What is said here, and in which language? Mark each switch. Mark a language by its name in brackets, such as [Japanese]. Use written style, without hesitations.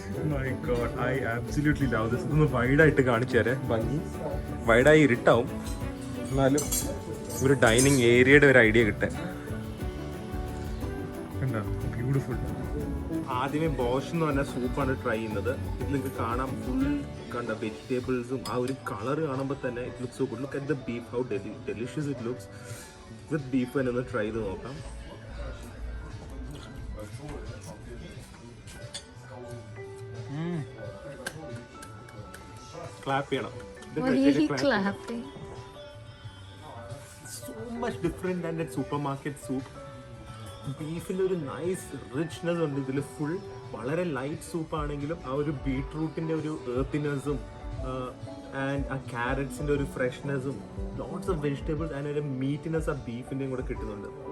[English] My God, I absolutely love this. [Malayalam] ഇതൊന്ന് വൈഡായിട്ട് കാണിച്ചു തരാം. ഭംഗി വൈഡായി ഇരുട്ടാവും, എന്നാലും ഒരു ഡൈനിങ് ഏരിയയുടെ ഒരു ഐഡിയ കിട്ടാൻ. കണ്ടോ, ബ്യൂട്ടിഫുൾ. ആദ്യമേ ബോഷ് എന്ന് പറഞ്ഞ സൂപ്പാണ് ട്രൈ ചെയ്യുന്നത്. ഇത് നിങ്ങൾക്ക് കാണാം, ഫുൾ കണ്ട വെജിറ്റബിൾസും ആ ഒരു കളർ കാണുമ്പോൾ തന്നെ [English] It looks so good. Look at the beef, how delicious it looks. [Malayalam] With beef തന്നെ ഒന്ന് ട്രൈ ചെയ്ത് നോക്കാം. ക്ലാപ്പ് ചെയ്യണം. [English] So much different than that supermarket soup. [Malayalam] ബീഫിൻ്റെ ഒരു നൈസ് റിച്ച്നെസ് ഉണ്ട് ഇതിൽ. ഫുൾ വളരെ ലൈറ്റ് സൂപ്പ് ആണെങ്കിലും ആ ഒരു ബീട്രൂട്ടിൻ്റെ ഒരു ഏർത്തിനെസ്സും ആൻഡ് ആ ക്യാരറ്റ്സിൻ്റെ ഒരു ഫ്രഷ്നെസ്സും [English] lots of vegetables [Malayalam] ആൻഡ് ഒരു മീറ്റിനെസ് ആ ബീഫിൻ്റെയും കൂടെ കിട്ടുന്നുണ്ട്.